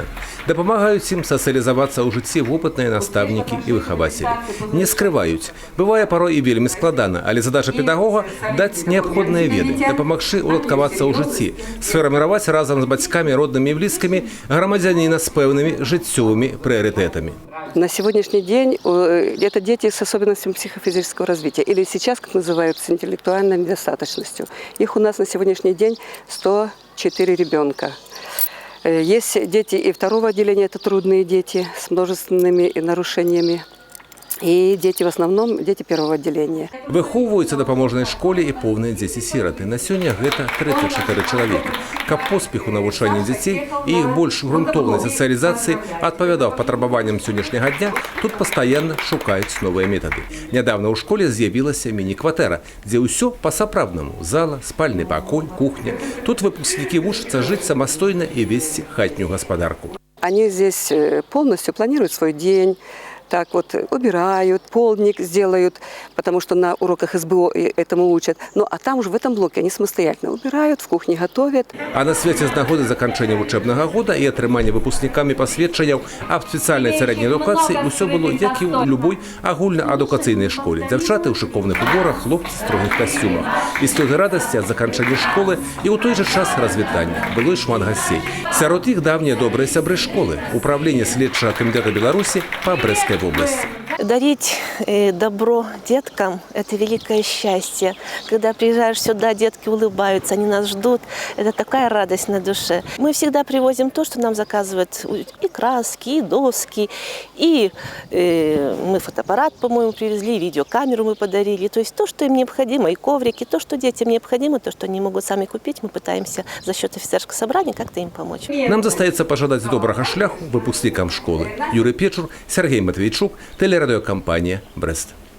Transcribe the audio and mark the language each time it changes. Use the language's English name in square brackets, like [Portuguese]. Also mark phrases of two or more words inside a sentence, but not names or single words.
[Belarusian] Дапамагаюць ім сацыялізавацца ў жыцці вопытныя настаўнікі і выхавацелі. Не скрываюць. Бывае парой і вельмі складана, але задача педагога – даць неабходныя веды, дапамагчы уладкавацца ў жыцці, сфарміраваць разам з бацькамі, роднымі і блізкімі грамадзяніна з пэўнымі жыццёвымі прыярытэтамі. [Russian] На сегодняшний день это дети с особенностями психофизического развития, или сейчас, как называются, интеллектуальной недостаточностью. Их у нас на сегодняшний день 104 ребенка. Есть дети и второго отделения, это трудные дети с множественными нарушениями. И дети в основном дети первого отделения. [Belarusian] Выхоўваюцца ў дапаможнай школе і поўныя дзеці-сіраты. На сёння гэта 34 чалавекі. Каб поспеху навучання дзяцей і іх больш грунтоўнай сацыялізацыі адпавядаў патрабаванням сённяшняга дня, тут пастаянна шукаюць новыя метады. Нядаўна ў школе з'явілася міні-кватэра, дзе ўсё па-сапраўднаму: зала, спальны пакой, кухня. Тут выпускнікі вучацца жыць самастойна і весці хатнюю гаспадарку. [Russian] Они здесь полностью планируют свой день. Так вот, убирают, полдник сделают, потому что на уроках СБО этому учат. Ну, а там уже в этом блоке они самостоятельно убирают, в кухне готовят. [Belarusian] А на свяце з нагоды заканчэння вучэбнага года і атрымання выпускнікамі пасведчанняў аб спецыяльнай сярэдняй адукацыі ўсё было, як і ў любой агульнаадукацыйнай школе. Дзяўчаты ў шыкоўных уборах, хлопцы ў строгіх касцюмах. І слёзы радасці ад заканчэння школы і ў той жа час развітання. Было і шмат гасцей. Сярод іх давнія добрыя сябры школы, управленне следчага камітэта Беларусі па Брэсцкай области. [Russian] Дарить добро деткам – это великое счастье. Когда приезжаешь сюда, детки улыбаются, они нас ждут. Это такая радость на душе. Мы всегда привозим то, что нам заказывают: и краски, и доски, и мы фотоаппарат, по-моему, привезли, и видеокамеру мы подарили. То есть то, что им необходимо, и коврики, то, что детям необходимо, то, что они могут сами купить, мы пытаемся за счет офицерского собрания как-то им помочь. [Belarusian] Нам застаецца пажадаць добрага шляху выпускнікам школы. [Russian] Юрый Печур, Сергей Матвейчук, телерадиокомпания «Брест».